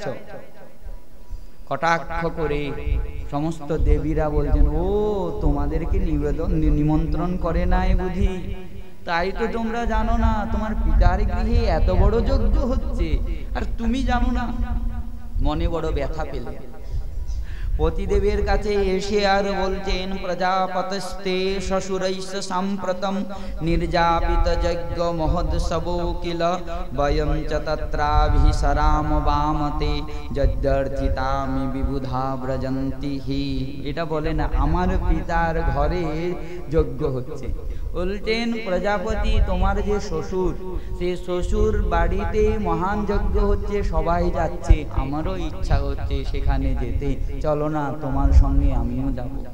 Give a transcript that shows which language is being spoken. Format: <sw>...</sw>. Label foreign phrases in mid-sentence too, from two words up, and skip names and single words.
<bn>কটাক্ষ করে সমস্ত দেবীরা বলছেন, ও তোমাদেরকে নিমন্ত্রণ করে নাই বুঝি, তাই তো তোমরা জানো না তোমার পিতার গৃহে এত বড় যজ্ঞ হচ্ছে, আর তুমি জানো না। মনে বড় ব্যথা পেলে। পতিদেবের কাছে এসে আর বলছেন,</bn> <sa>প্রজাপতস্তে শ্বশুরৈস সাম্প্রতম নির্যাপিত যজ্ঞ মহোৎসব কিল বয়ং চ তত্রাভিসরাম বামতে যদ্যর্থিতামি বিবুধা ব্রজন্তি হি।</sa> <bn>এটা বলে না, আমার পিতার ঘরে যজ্ঞ হচ্ছে। বলছেন, প্রজাপতি তোমার যে শ্বশুর, সে শ্বশুর বাড়িতে মহান যজ্ঞ হচ্ছে, সবাই যাচ্ছে, আমারও ইচ্ছা হচ্ছে সেখানে যেতে, চলো না তোমার সঙ্গে আমিও যাব।</bn>